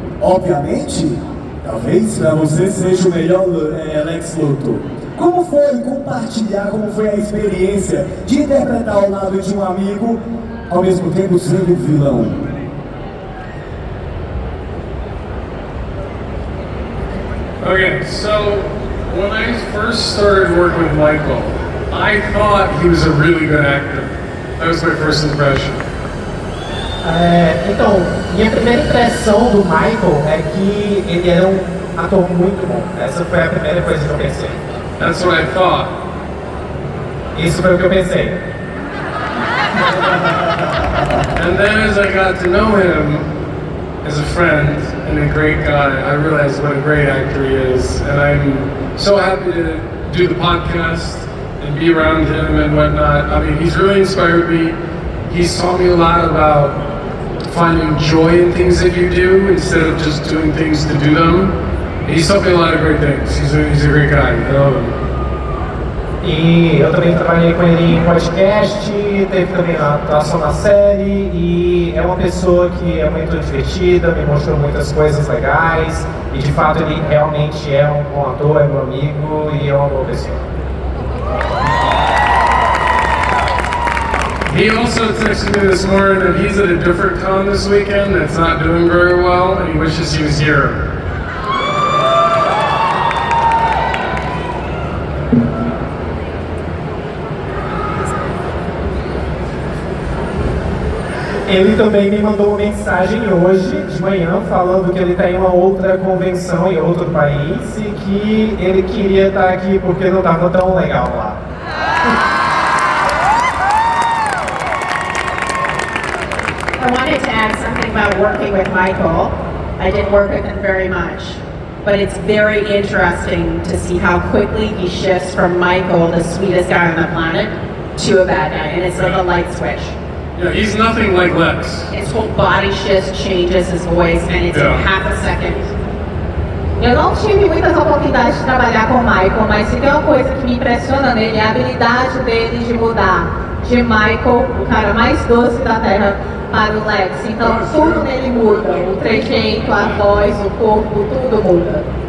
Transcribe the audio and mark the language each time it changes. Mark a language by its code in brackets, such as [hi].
[pt] Obviamente, talvez para você seja o melhor Lex Luthor. Como foi compartilhar, como foi a experiência de interpretar ao lado de um amigo, ao mesmo tempo sendo vilão? [en] Okay, so when I first started working with Michael, I thought he was a really good actor. That was my first impression. [pt] Então, minha primeira impressão do Michael é que ele era um ator muito bom. Essa foi a primeira coisa que eu pensei. [en] That's what I thought. [pt] Isso foi o que eu pensei. [en] And then as I got to know him as a friend and a great guy, I realized what a great actor he is. And I'm so happy to do the podcast and be around him and whatnot. I mean, he's really inspired me. He's taught me a lot about finding joy in things that you do instead of just doing things to do them. He's taught me a lot of great things. He's a great guy. I love him. [pt] E eu também trabalhei com ele em podcast, teve também a atuação na série, e é uma pessoa que é muito divertida, me mostrou muitas coisas legais, e de fato ele realmente é um bom ator, é meu amigo e é uma boa pessoa. [en] He also texted me this morning that he's at a different con this weekend that's not doing very well, and he wishes he was here. [pt] Ele também me mandou uma mensagem hoje de manhã falando que ele está em uma outra convenção em outro país e que ele queria estar aqui porque não estava tão legal lá. [en] I wanted to add something about working with Michael. I didn't work with him very much, but it's very interesting to see how quickly he shifts from Michael, the sweetest guy on the planet, to a bad guy, and it's like a light switch. Yeah, he's nothing like Lex. His whole body shifts, changes his voice, and it's in half a second. [pt] Eu não tive muitas oportunidades de trabalhar com o Michael, mas se tem uma coisa que me impressiona nele é a habilidade dele de mudar de Michael, o cara mais doce da Terra, para o Lex. Então tudo nele muda, o trejeito, a voz, o corpo, tudo muda.